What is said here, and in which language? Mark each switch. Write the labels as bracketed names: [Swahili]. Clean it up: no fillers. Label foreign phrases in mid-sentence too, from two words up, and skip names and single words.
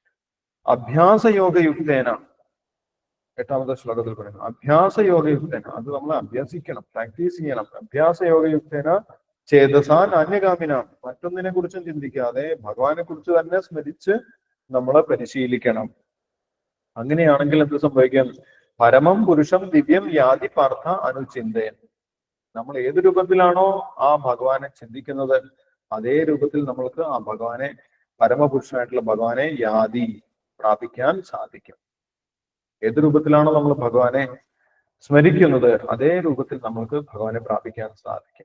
[Malayalam] അഭ്യാസയോഗയുക്തേന, 8ാമത്തെ ശ്ലോകത്തിൽ പറയുന്നു. അഭ്യാസയോഗയുക്തേന, അത് നമ്മൾ അഭ്യസിക്കണം, പ്രാക്ടീസ് ചെയ്യണം. [Sanskrit] അഭ്യാസയോഗയുക്തേന ചേതസാൻ അന്യഗാമിന, [Malayalam] മറ്റൊന്നിനെ കുറിച്ചും ചിന്തിക്കാതെ ഭഗവാനെ കുറിച്ച് തന്നെ സ്മരിച്ച് നമ്മളെ പരിശീലിക്കണം. അങ്ങനെയാണെങ്കിൽ എന്ത് സംഭവിക്കും? [Sanskrit] പരമം പുരുഷം ദിവ്യം യാതി പാർത്ഥ അനുചിന്തയൻ. [Malayalam] നമ്മൾ ഏത് രൂപത്തിലാണോ ആ ഭഗവാനെ ചിന്തിക്കുന്നത് അതേ രൂപത്തിൽ നമ്മൾക്ക് ആ ഭഗവാനെ, പരമപുരുഷനായിട്ടുള്ള ഭഗവാനെ യാതി പ്രാപിക്കാൻ സാധിക്കും. ഏത് രൂപത്തിലാണോ നമ്മൾ ഭഗവാനെ സ്മരിക്കുന്നത് അതേ രൂപത്തിൽ നമ്മൾക്ക് ഭഗവാനെ പ്രാപിക്കാൻ സാധിക്കും.